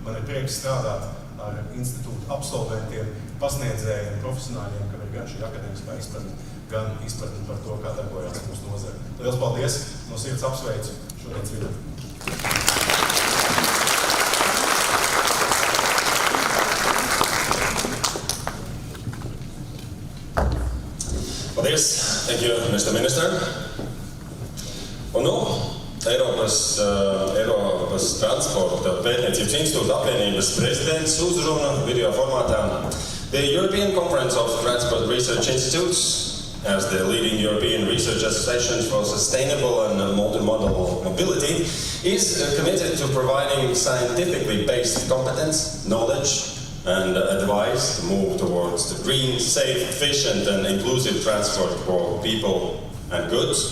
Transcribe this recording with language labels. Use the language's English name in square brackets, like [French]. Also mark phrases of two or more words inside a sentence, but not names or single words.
[Latvian] Man ir prieks strādāt ar institūtu absolventiem, pasniedzējiem, profesionāļiem, kam ir gan šī akadēmiskā izpratne, gan izpratne par to, kā darbojās mūsu nozare. Liels paldies! No sirds apsveicu šodienas vidū! Paldies! [English] Thank you, Mr. Minister. [Latvian] Un nu, Eiropas transporta pētniecības institūta apvienības prezidents uzruna video formātā. [English] The European Conference of Transport Research Institutes, as the leading European research association for sustainable and multimodal mobility, is committed to providing scientifically based competence, knowledge, and advice to move towards the green, safe, efficient, and inclusive transport for people and goods.